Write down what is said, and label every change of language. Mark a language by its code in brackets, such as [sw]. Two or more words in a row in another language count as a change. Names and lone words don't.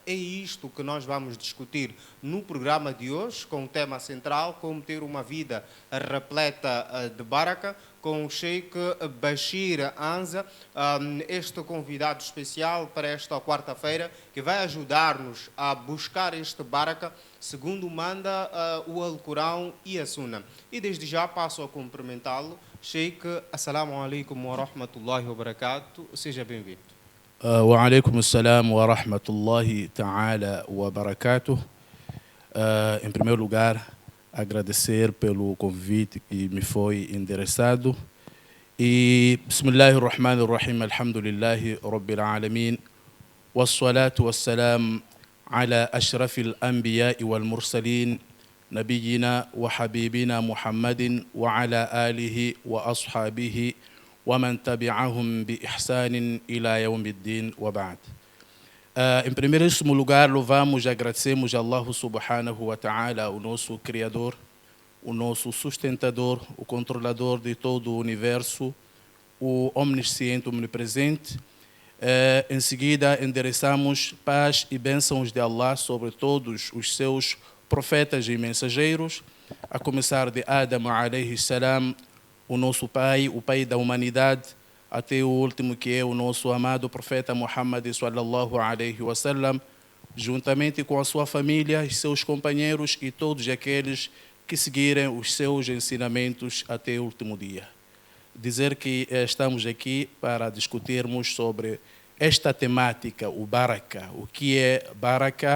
[pt] É isto que nós vamos discutir no programa de hoje, com o tema central, como ter uma vida repleta de baraka, com o Sheikh Bashir Anza, este convidado especial para esta quarta-feira, que vai ajudar-nos a buscar este baraka, segundo manda o Alcorão e a Sunna. E desde já passo a cumprimentá-lo. [ar] Sheikh, السلام عليكم ورحمة الله وبركاته. [pt] Seja bem-vindo. [ar] وعليكم السلام ورحمة الله تعالى وبركاته. [pt] Em primeiro lugar, agradecer pelo convite que me foi endereçado. [ar] E بسم الله الرحمن الرحيم الحمد لله رب العالمين والصلاة والسلام على أشرف الأنبياء والمرسلين نبينا وحبيبنا محمد وعلى آله وأصحابه ومن تبعهم بإحسان إلى يوم الدين وبعد. [pt] Em primeiríssimo lugar, louvamos e agradecemos a [ar] الله سبحانه وتعالى, [pt] o nosso Criador, o nosso sustentador, o controlador de todo o universo, o omnisciente, omnipresente. Em seguida, endereçamos paz e bênçãos de Allah sobre todos os seus profetas e mensageiros, a começar de Adam [ar] عليه السلام, [pt] o nosso pai, o pai da humanidade, até o último, que é o nosso amado profeta Muhammad [ar] صلى الله عليه وسلم, [pt] juntamente com a sua família e seus companheiros e todos aqueles que seguirem os seus ensinamentos até o último dia. Dizer que estamos aqui para discutirmos sobre esta temática, o Baraka. O que é Baraka?